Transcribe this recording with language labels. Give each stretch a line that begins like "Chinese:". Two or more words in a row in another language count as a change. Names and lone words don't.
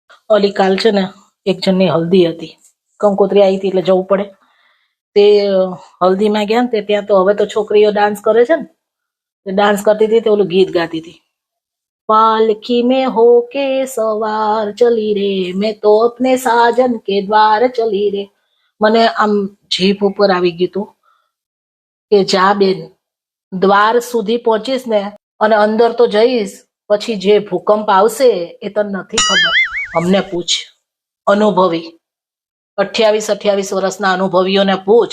Gujarati: ઓલી કાલ છે ને એક જણની હલ્દી હતી, કંકોત્રી આવી હતી એટલે જવું પડે. તે હલ્દીમાં ગયા ને તે ત્યાં તો હવે તો છોકરીઓ ડાન્સ કરે છે ને, તે ડાન્સ કરતી હતી તે ઓલું ગીત ગાતી હતી,
Hindi: पालकी में होके सवार चली रे मैं तो अपने साजन के द्वार चली रे.
Gujarati: મને આમ જીભ ઉપર આવી ગયું હતું કે જા બેન, દ્વાર સુધી પહોંચીશ ને અને અંદર તો જઈશ, પછી જે ભૂકંપ આવશે એ તને નથી ખબર. અમને પૂછ, અનુભવી 28 વર્ષના અનુભવીઓને પૂછ.